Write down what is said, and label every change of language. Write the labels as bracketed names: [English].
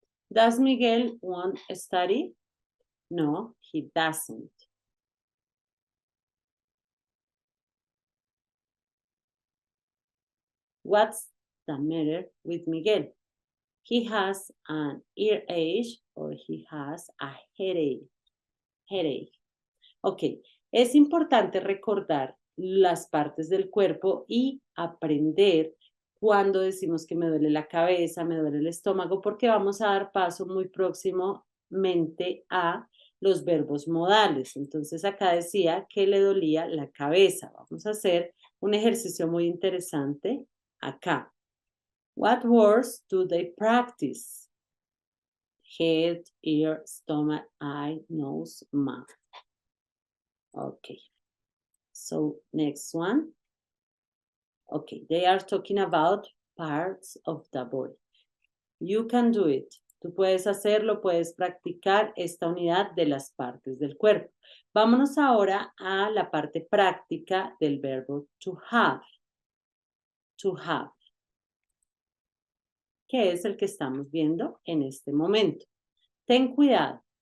[English] Does Miguel want to study? No, he doesn't. What's the matter with Miguel? He has an earache or he has a headache. Headache. [Spanish] Ok, es importante recordar las partes del cuerpo y aprender cuando decimos que me duele la cabeza, me duele el estómago, porque vamos a dar paso muy próximamente a los verbos modales. Entonces acá decía que le dolía la cabeza. Vamos a hacer un ejercicio muy interesante acá. [English] What words do they practice? Head, ear, stomach, eye, nose, mouth. Okay. So next one. Okay, they are talking about parts of the body. You can do it. [Spanish] Tú puedes hacerlo, puedes practicar esta unidad de las partes del cuerpo. Vámonos ahora a la parte práctica del verbo to have. To have. Que es el que estamos viendo en este momento. Ten cuidado.